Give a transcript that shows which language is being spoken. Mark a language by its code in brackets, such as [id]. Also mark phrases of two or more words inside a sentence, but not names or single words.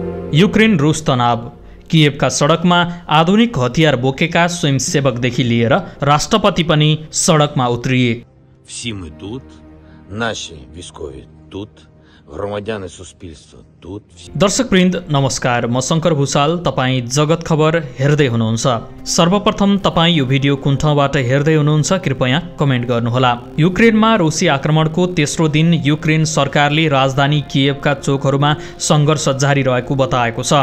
[ne] युक्रेन रुस तनाव। किएभका सडकमा आधुनिक हतियार बोकेका स्वयंसेवकदेखि लिएर राष्ट्रपति पनि सडकमा उत्रिए। [uk] Всі ми тут, наші військові тут, громадяни सुस्पिलस्व тут। [ne] दर्शकवृन्द नमस्कार, म शङ्कर भूषाल। तपाईँ जगत खबर हेर्दै हुनुहुन्छ। सर्वप्रथम तपाईँ यो भिडियो कुन ठाउँबाट हेर्दै हुनुहुन्छ कृपया कमेन्ट गर्नुहोला। युक्रेनमा रुसी आक्रमणको तेस्रो दिन युक्रेन सरकारले राजधानी किएभका चोकहरूमा सङ्घर्ष जारी रहेको बताएको छ।